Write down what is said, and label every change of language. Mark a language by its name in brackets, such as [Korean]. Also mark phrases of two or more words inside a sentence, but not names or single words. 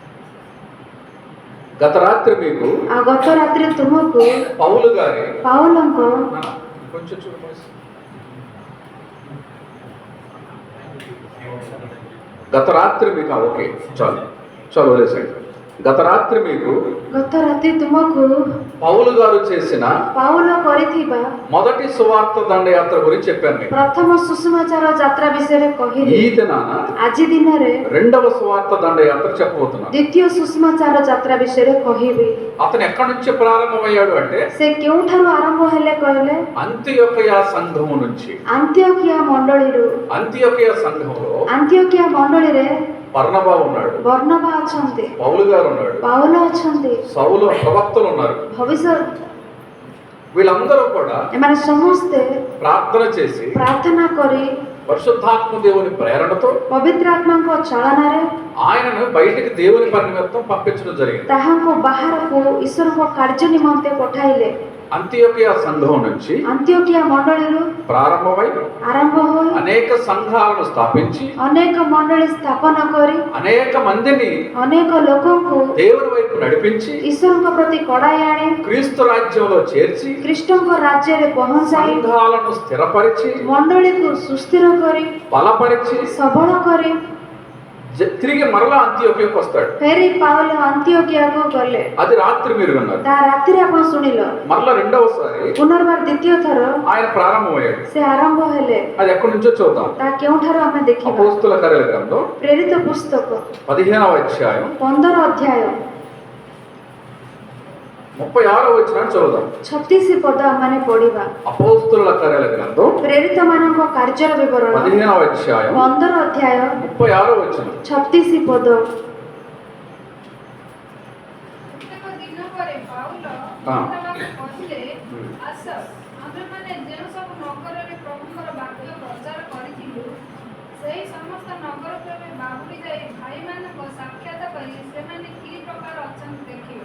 [Telugu] గత రాత్రి మీకు [Odia] ଆଉ ଗତ ରାତିରେ ତୁମକୁ [Telugu] పౌలు గారి [Odia] ପାଉଲଙ୍କ [Telugu] కొంచెం చూడు వాయిస్. గత రాత్రి మీకు ఓకే చాలు చాలు వదిలేసండి. [Odia] గత రాత్రి మీకు ଗତ ରାତି ତୁମକୁ [Telugu] పౌలు గారు చేసిన [Odia] ପାଉଲ କରିଥିବା [Telugu] మొదటి సువార్త దండయాత్ర గురించి చెప్పాను మీకు. [Odia] ପ୍ରଥମ ସୁସମାଚାର ଯାତ୍ରା ବିଷୟରେ କହିଲି। [Telugu] ఈ దినాన [Odia] ଆଜି ଦିନରେ [Telugu] రెండవ సువార్త దండయాత్ర చెప్పబోతున్నాను. [Odia] ଦ୍ୱିତୀୟ ସୁସମାଚାର ଯାତ୍ରା ବିଷୟରେ କହିବି। [Telugu] అతను ఎక్కడి నుంచి ప్రారంభమయ్యాడు అంటే [Odia] ସେ କେଉଁଠାରୁ ଆରମ୍ଭ ହେଲେ କହିଲେ [Telugu] అంతియొకయ సంఘము నుంచి. [Odia] ଆନ୍ତିଓକିଆ ମଣ୍ଡଳୀରୁ। [Telugu] అంతియొకయ సంఘంలో [Odia] ଆନ୍ତିଓକିଆ ମଣ୍ଡଳୀରେ [Telugu] బర్నబా ఉన్నాడు, [Odia] ବର୍ଣ୍ଣବା ଅଛନ୍ତି, [Telugu] పౌలు గారు ఉన్నాడు, [Odia] ପାଉଲ ଅଛନ୍ତି, [Telugu] సౌలు ప్రవక్తలు ఉన్నారు. [Odia] ଭବିଷ୍ୟତ [Telugu] వీళ్ళందరూ కూడా [Odia] ଏମାନେ ସମସ୍ତେ [Telugu] ప్రార్థన చేసి [Odia] ପ୍ରାର୍ଥନା କରି [Telugu] పరిశుద్ధాత్మ దేవుని ప్రేరణతో [Odia] ପବିତ୍ର ଆତ୍ମାଙ୍କ ଚାଳନାରେ [Telugu] ఆయనను బయటికి దేవుని పని నిమిత్తం పంపించడం జరిగింది. [Odia] ତାହାଙ୍କୁ ବାହାରକୁ ଈଶ୍ୱରଙ୍କ କାର୍ଯ୍ୟ ନିମନ୍ତେ ପଠାଇଲେ। [Telugu] అంతియొకయ సంఘం నుంచి [Odia] ଆନ୍ତିଓକିଆ ମଣ୍ଡଳୀରୁ [Telugu] ప్రారంభమై [Odia] ଆରମ୍ଭ ହୋଇ [Telugu] అనేక సంఘాలను స్థాపించి [Odia] ଅନେକ ମଣ୍ଡଳୀ ସ୍ଥାପନ କରି [Telugu] అనేక మందిని [Odia] ଅନେକ ଲୋକଙ୍କୁ [Telugu] దేవుని వైపు నడిపించి [Odia] ଈଶ୍ୱରଙ୍କ ପ୍ରତି କଡ଼ାଇ ଆଣି [Telugu] క్రీస్తు రాజ్యంలో చేర్చి [Odia] ଖ୍ରୀଷ୍ଟଙ୍କ ରାଜ୍ୟରେ ପହଞ୍ଚାଇ [Telugu] సంఘాలను స్థిరపరిచి [Odia] ମଣ୍ଡଳୀକୁ ସୁସ୍ଥିର କରି [Telugu] బలపరిచి [Odia] ସବଳ କରି [Telugu] తిరిగి మరలా అంతియొకయకు వస్తాడు. [Odia] ଫେରି ପାଉଲ ଆନ୍ତିଓକିଆକୁ ଗଲେ। [Telugu] అది రాత్రి మీరు విన్నారు. [Odia] ତା ରାତିରେ ଆପଣ ଶୁଣିଲ। [Telugu] మరలా రెండవసారి [Odia] ପୁନର୍ବାର ଦ୍ୱିତୀୟ ଥର [Telugu] ఆయన ప్రారంభమయ్యాడు. [Odia] ସେ ଆରମ୍ଭ ହେଲେ। [Telugu] అది ఎక్కడి నుంచో చూద్దాం. [Odia] ତା କେଉଁଠାରୁ ଆମେ ଦେଖିବା? [Telugu] అపోస్తుల కార్యాల గ్రంథం [Odia] ପ୍ରେରିତ ପୁସ୍ତକ [Telugu] 15వ అధ్యాయం [Odia] 15 ଅଧ୍ୟାୟ [Telugu] 36వ వచనం చదువుదాం. [Odia] 36 ପଦ ଆମେ ପଢିବା। [Telugu] అపోస్తుల కార్యాల గ్రంథం [Odia] ପ୍ରେରିତ ମାନଙ୍କ କାର୍ଯ୍ୟର ବିବରଣ [Telugu] 15వ అధ్యాయం [Odia] 15 ଅଧ୍ୟାୟ [Telugu] 36వ వచనం. [Odia] 36 ପଦ। କେତେକ ଦିନ ପରେ ପାଉଲ ବର୍ଣ୍ଣବାକୁ କହିଲେ, ଆସ, ଆମେମାନେ ଯେଉଁ ସବୁ ନଗରରେ ପ୍ରଭୁଙ୍କର ବାକ୍ୟ ପ୍ରଚାର କରିଥିଲୁ, ସେହି ସମସ୍ତ ନଗରକୁ ବାହୁଡ଼ି ଯାଇ ଭାଇମାନଙ୍କ ସାକ୍ଷାତ କରି ସେମାନେ କି ପ୍ରକାର ଅଛନ୍ତି ଦେଖିବେ।